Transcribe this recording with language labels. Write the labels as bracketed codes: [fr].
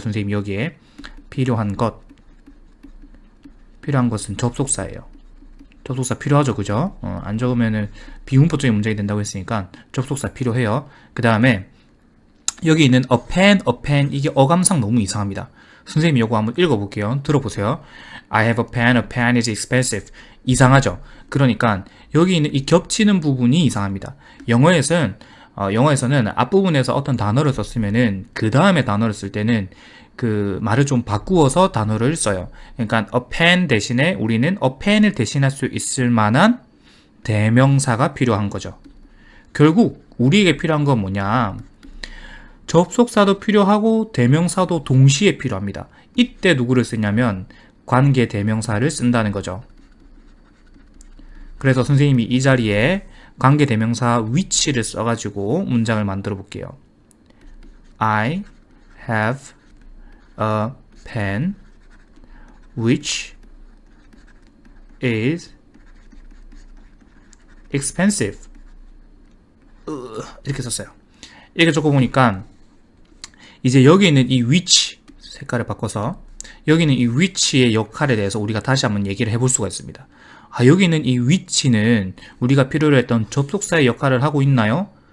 [ko] 선생님 여기에 필요한 것은 접속사예요. 접속사 필요하죠, 그죠? 안 적으면은 비문법적인 문장이 된다고 했으니까 접속사 필요해요. 그 다음에 여기 있는 [en] a pen [ko] 이게 어감상 너무 이상합니다. 선생님이 이거 한번 읽어볼게요. 들어보세요. [en] I have a pen is expensive. [ko] 이상하죠? 그러니까 여기 있는 이 겹치는 부분이 이상합니다. 영어에서는 앞부분에서 어떤 단어를 썼으면은 그 다음에 단어를 쓸 때는 그 말을 좀 바꾸어서 단어를 써요. 그러니까 [en] a pen [ko] 대신에 우리는 a pen을 대신할 수 있을 만한 대명사가 필요한 거죠. 결국 우리에게 필요한 건 뭐냐? 접속사도 필요하고 대명사도 동시에 필요합니다. 이때 누구를 쓰냐면 관계 대명사를 쓴다는 거죠. 그래서 선생님이 이 자리에 관계 대명사 which를 써가지고 문장을 만들어 볼게요. [en] I have a pen which is expensive. [ko] 이렇게 썼어요. 이렇게 적어보니까 이제 여기 있는 이 which 색깔을 바꿔서 여기 있는 이 which의 역할에 대해서 우리가 다시 한번 얘기를 해볼 수가 있습니다. 여기 있는 이 which는 우리가 필요로 했던 접속사의 역할을 하고 있나요?